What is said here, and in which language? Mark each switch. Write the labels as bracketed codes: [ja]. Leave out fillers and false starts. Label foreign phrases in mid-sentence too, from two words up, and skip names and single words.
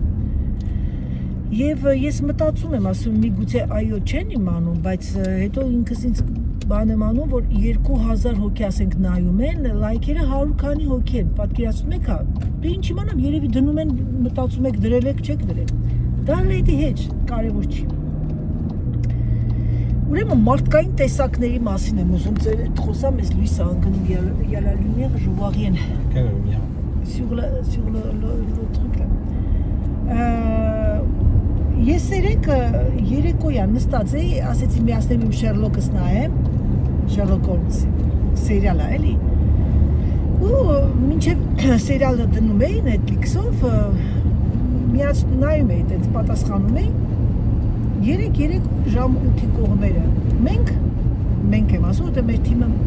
[hy] Եվ ես մտածում եմ, ասում միգուցե այո չեն իմանում, բայց հետո ինքս ինձ բան եմ անում, որ 2000 հոգի ասենք նայում են, լայքերը 100 քանի հոգի են, պատկերացնում եք, դե ինչ իմանամ, երևի դնում են, մտածում եք դրել եք, չեք դրել։ Դա լեդի հետ կարևոր չի։ Ուրեմն մարդկային տեսակների մասին եմ ուզում ձեր հետ խոսամ, ես լույս անգնում [fr] y a la lumière, je vois rien. Quelle lumière? Sur le truc là. [hy] Ես երեկոյան նստած էի, ասեցի միացնեմ իմ Շերլոկս նայեմ, Շերլոկ Հոլմս սերիալը էլի։ Ու մինչև սերիալը դնում էի Netflix-ով, նայում էի, այդպես պատասխանում էի։ Երեք ժամ 8-ի կողմերը։ Մենք եմ ասում, որ մեր թիմը